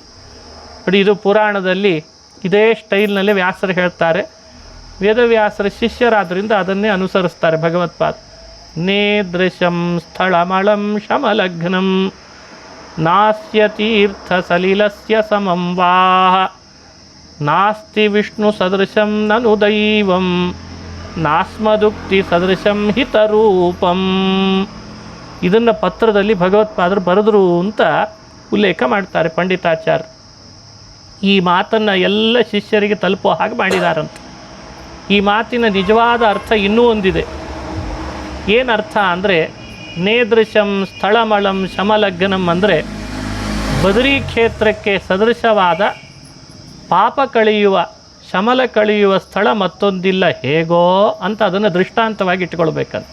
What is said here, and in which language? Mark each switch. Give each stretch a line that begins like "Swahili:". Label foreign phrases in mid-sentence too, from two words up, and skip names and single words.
Kannada: ನೋಡಿ, ಇದು ಪುರಾಣದಲ್ಲಿ ಇದೇ ಸ್ಟೈಲ್ನಲ್ಲಿ ವ್ಯಾಸರು ಹೇಳ್ತಾರೆ. ವೇದವ್ಯಾಸರ ಶಿಷ್ಯರಾದ್ದರಿಂದ ಅದನ್ನೇ ಅನುಸರಿಸ್ತಾರೆ ಭಗವತ್ಪಾದ.
Sanskrit: ನೇದೃಶಂ ಸ್ಥಳಮಳಂ ಶಮಲಗ್ನಂ ನಾಸ್ಯ ತೀರ್ಥ ಸಲಿಲಸ್ಯ ಸಮಂ ವಾಹ ನಾಸ್ತಿ ವಿಷ್ಣು ಸದೃಶಂ ನನು ದೈವಂ ನಾಸ್ಮದುಕ್ತಿ ಸದೃಶಂ ಹಿತರೂಪಂ.
Kannada: ಇದನ್ನು ಪತ್ರದಲ್ಲಿ ಭಗವತ್ಪಾದರು ಬರೆದರು ಅಂತ ಉಲ್ಲೇಖ ಮಾಡ್ತಾರೆ ಪಂಡಿತಾಚಾರ್ಯ. ಈ ಮಾತನ್ನು ಎಲ್ಲ ಶಿಷ್ಯರಿಗೆ ತಲುಪೋ ಹಾಗೆ ಮಾಡಿದಾರಂತೆ. ಈ ಮಾತಿನ ನಿಜವಾದ ಅರ್ಥ ಇನ್ನೂ ಒಂದಿದೆ. ಏನು ಅರ್ಥ ಅಂದರೆ,
Sanskrit: ನೇದೃಶಂ ಸ್ಥಳಮಳಂ ಶಮಲಗ್ನಂ
Kannada: ಅಂದರೆ ಬದರಿ ಕ್ಷೇತ್ರಕ್ಕೆ ಸದೃಶವಾದ ಪಾಪ ಕಳೆಯುವ ಶಮಲ ಕಳೆಯುವ ಸ್ಥಳ ಮತ್ತೊಂದಿಲ್ಲ ಹೇಗೋ ಅಂತ ಅದನ್ನು ದೃಷ್ಟಾಂತವಾಗಿ ಇಟ್ಕೊಳ್ಬೇಕಂತ.